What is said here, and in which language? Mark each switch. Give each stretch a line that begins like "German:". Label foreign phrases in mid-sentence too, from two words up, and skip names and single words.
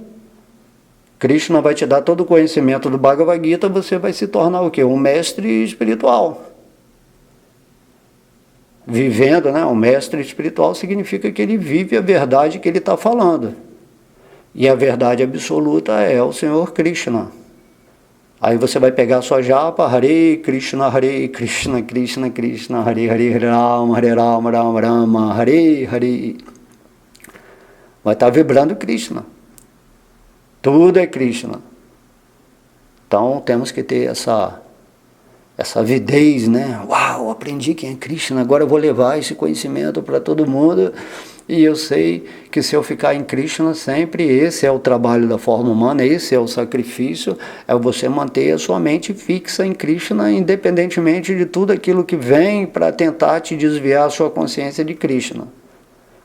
Portuguese: Krishna vai te dar todo o conhecimento do Bhagavad Gita, você vai se tornar o quê? Um mestre espiritual. Vivendo, né? Um mestre espiritual significa que ele vive a verdade que ele está falando. E a verdade absoluta é o Senhor Krishna. Aí você vai pegar a sua japa,
Sanskrit: हरे कृष्ण, कृष्ण कृष्ण, हरे हरे राम, राम राम, हरे हरे.
Portuguese: Vai estar vibrando Krishna. Tudo é Krishna. Então temos que ter essa avidez, né? Uau, aprendi quem é Krishna, agora eu vou levar esse conhecimento para todo mundo. E eu sei que se eu ficar em Krishna sempre, esse é o trabalho da forma humana, esse é o sacrifício, é você manter a sua mente fixa em Krishna, independentemente de tudo aquilo que vem para tentar te desviar a sua consciência de Krishna.